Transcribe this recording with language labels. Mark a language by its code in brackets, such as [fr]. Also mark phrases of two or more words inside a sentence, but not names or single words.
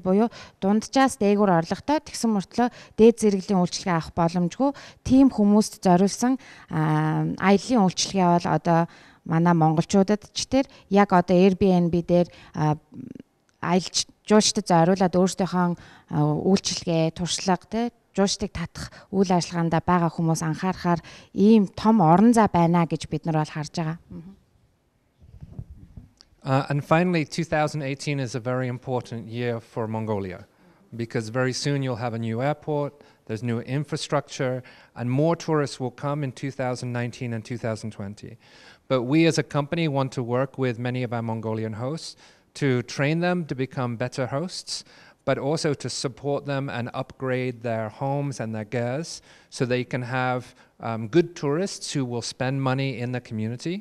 [mn] буюу дунджаас дээгүүр орлоготой тэгсэн мөртлөө дээд зэрэглэлийн үйлчилгээ авах боломжгүй тийм хүмүүст зориулсан аяллаа үйлчилгээ бол одоо манай монголчуудад ч тэр яг одоо Airbnb дээр аялал жуулчдад зориулаад өөрсдийнхөө үйлчилгээ, туршлага тэ жуулчдыг татах үйл ажиллагаанд байгаа хүмүүс анхаарахаар ийм том орон зай байна гэж бид нар бол харж байгаа. [en] And finally, 2018 is a very important year for Mongolia because very soon you'll have a new airport, there's new infrastructure, and more tourists will come in 2019 and 2020. But we as a company want to work with many of our Mongolian hosts to train them to become better hosts, but also to support them and upgrade their homes and their gears so they can have good tourists who will spend money in the community.